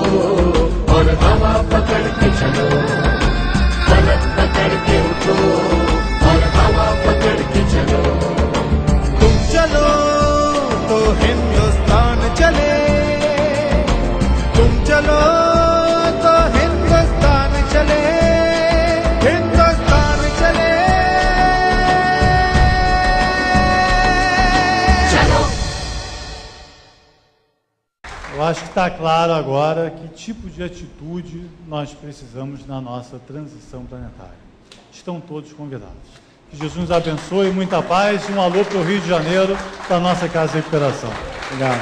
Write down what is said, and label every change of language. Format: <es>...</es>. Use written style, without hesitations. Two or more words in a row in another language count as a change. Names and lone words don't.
<hi>और हवा पकड़ के चलो फलक पकड़ के उठो और हवा पकड़ के चलो तुम चलो तो हिंदुस्तान चले तुम चलो तो हिंदुस्तान चले हिंदुस्तान चले चलो</hi> <pt>Eu acho que está claro agora que tipo de atitude nós precisamos na nossa transição planetária. Estão todos convidados. Que Jesus nos abençoe, muita paz e um alô para o Rio de Janeiro, para a nossa Casa de Recuperação.</pt>